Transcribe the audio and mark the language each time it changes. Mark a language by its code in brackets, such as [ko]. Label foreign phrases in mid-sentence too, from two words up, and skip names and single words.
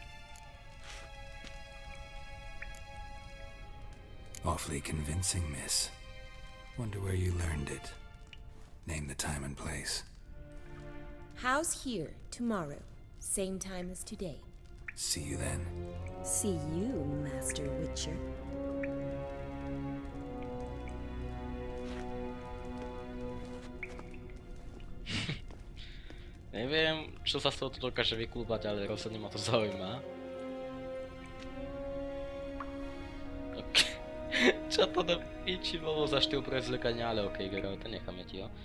[en] Awfully convincing, miss. Wonder where you learned it. Name the time and place. House here, tomorrow. Same time as today. See you then. See you, Master Witcher. [sk] Neviem, čo sa z toho dokáže vyklúbať, ale rozhodne ma to zaujíma. Čo to do piči bolo za štýl prezlikania, ale okej, Geralt, necháme ti ho.